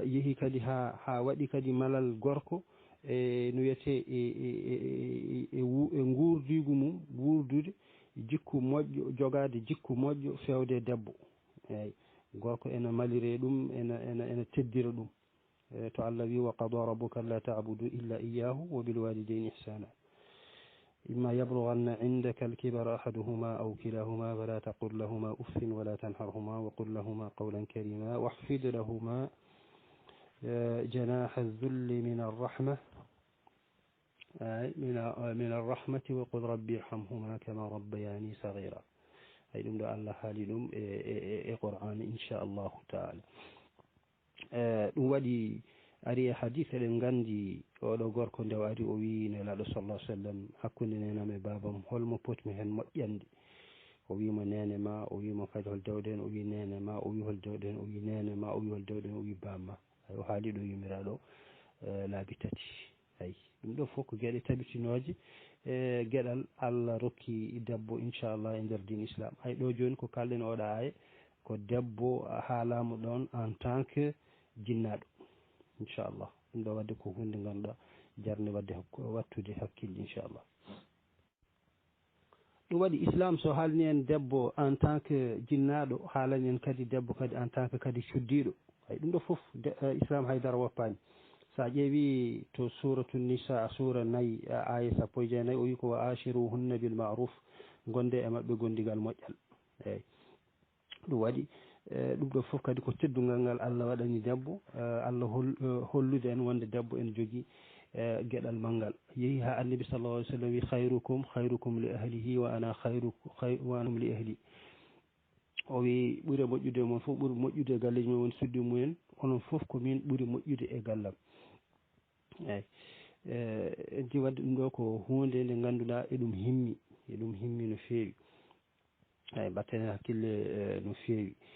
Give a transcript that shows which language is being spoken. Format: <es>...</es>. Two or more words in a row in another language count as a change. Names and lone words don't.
<ff>yeehi kadi ha waɗi kadi malal gorko no wiyete e guurdigu mum wuurdude jikku moƴƴo jogade jikku moƴƴo fewde debbo eyi gorko ene malire ɗum ene teddira ɗum to Allah wi</ff> <ar>وقضى ربك ألا تعبدوا إلا إياه وبالوالدين إحسانا إما يبلغن عندك الكبر أحدهما أو كلاهما فلا تقل لهما أف ولا تنهرهما وقل لهما قولا كريما واخفض لهما جناح الذل من الرحمة من الرحمة وقل ربي ارحمهما كما ربياني صغيرا</ar> <ff>أي ɗum ɗo Allah haali ɗum e Qur'an</ff> <ar>إن شاء الله تعالى</ar> <ff>ɗum waɗi ari e hadith eɗen nganndi oɗo gorko nde o ari o wi nelaɗo sallah sallam hakkunde nenam e babam holmo potmi hen moƴƴande o wimo nene ma o wimo kadi hol dewɗen o wi nene ma o wi hol dewɗen o wi nene ma o wi hol dewɗen o wi bamma o haali ɗo yumiraɗo laabi tati ayi ɗum ɗo fof ko gueɗe tabitinoje e gueɗal Allah rokki debbo inchallah e nder din islam hay ɗo joni ko kalɗen oɗa aya ko debbo haalama ɗon</ff> <fr>en tant que</fr> <ff>jinnaɗo inchallah ɗum ɗo wadde ko hunde ganduɗa jarne wadde wattude hakkille inchallah ɗum waɗi islam so haalni en debbo</ff> <fr>en tant que</fr> <ff>jinnaɗo haalani en kadi debbo kadi</ff> <fr>en tant que</fr> <ff>kadi cuddiɗo hay ɗum ɗo foof islam haydara woppani sa ƴeewi to suratu nisa sura nayyi aya sappo e jeenayyi o wi ko</ff> <ar>وعاشروهن بالمعروف</ar> <ff>gonde e mabɓe gondigal moƴƴal eyyi ɗum waɗi ɗum ɗo fof kadi ko teddungal ngal Allah waɗani debbo Allah hollude en wonde debbo ene jogui gueɗal manggal yeehi ha annabi</ff> <ar>صلى الله عليه وسلم</ar> <ff>wi</ff> <ar>خيركم لأهله وأنا خيركم لأهلي</ar> <ff>o wi ɓuuri moƴƴude mon fof ɓuuri moƴƴude e galleji mumen woni suddi mumen onon fof ko min ɓuuri moƴƴude e gallam eyyi enti wadde ɗum ɗo ko hunde nde ganduɗa eɗum himmi no feewi eyyi batten hakkille no feewi</ff>